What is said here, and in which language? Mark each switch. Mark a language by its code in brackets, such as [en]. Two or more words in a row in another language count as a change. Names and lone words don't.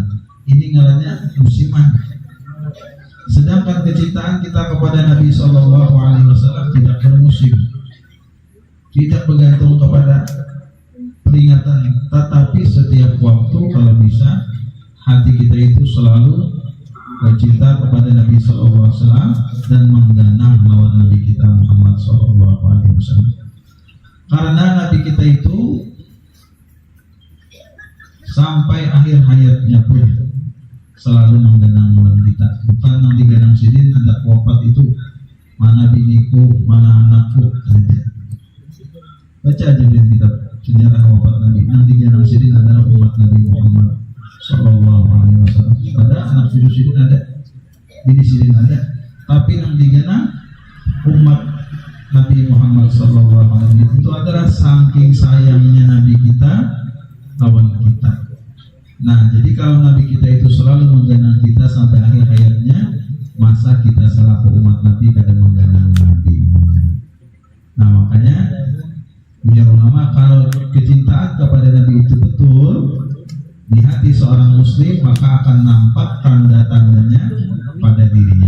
[id] Ini ngarannya musiman. Sedangkan kecintaan kita kepada Nabi [ar] صلى الله عليه وسلم [id] tidak bermusim, tidak bergantung kepada peringatan, tetapi setiap waktu kalau bisa hati kita itu selalu cinta kepada Nabi [ar] صلى الله عليه وسلم [id] dan mengganang lawan Nabi kita Muhammad [ar] صلى الله عليه وسلم. [id] Karena Nabi kita itu sampai akhir hayatnya pun selalu mengganang lawan kita. [bjn] Bukan yang diganang sidin hendak wafat itu mana biniku, mana anakku. [id] Baca aja di kitab sejarah wafat Nabi. [bjn] Yang diganang sidin adalah umat Nabi Muhammad [ar] صلى الله عليه وسلم. [bjn] Pada anak cucu sidin ada, bini sidin ada, tapi yang diganang umat Nabi Muhammad [ar] صلى الله عليه وسلم. [id] Itu adalah saking sayangnya Nabi kita lawan kita. Nah, jadi kalau Nabi kita itu selalu mengganang kita sampai akhir hayatnya, masa kita selaku umat Nabi kadang mengganang Nabi. Nah, makanya biar ulama kalau kecintaan kepada Nabi itu betul di hati seorang muslim, maka akan nampak tanda-tandanya pada dirinya.